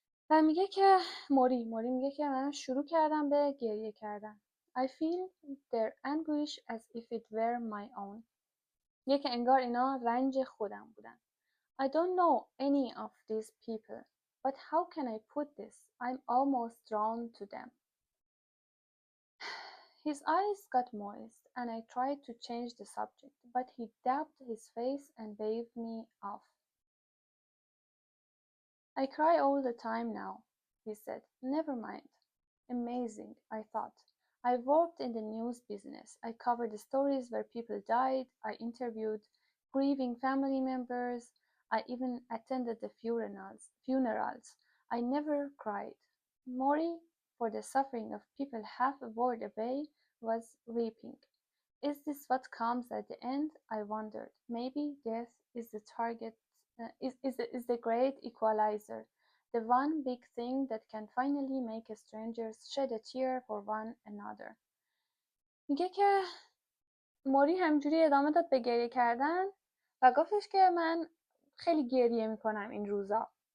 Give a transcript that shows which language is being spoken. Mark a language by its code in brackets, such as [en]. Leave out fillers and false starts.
[fa] و میگه که موری میگه که من شروع کردم به گریه کردن. [en] I feel their anguish as if it were my own. [fa] میگه که انگار اینا رنج خودم بودن. [en] I don't know any of these people, but how can I put this? I'm almost drawn to them. His eyes got moist, and I tried to change the subject, but he dabbed his face and waved me off. I cry all the time now, he said. Never mind. Amazing, I thought. I worked in the news business. I covered the stories where people died. I interviewed grieving family members. I even attended the funerals. I never cried. Mori, for the suffering of people half a world away, was weeping. Is this what comes at the end? I wondered. Maybe death is the target, is the great equalizer, the one big thing that can finally make strangers shed a tear for one another. [fa] میگه که موری همجوری ادامه داد به گریه کردن و گفتش که من خیلی گریه میکنم این روزا.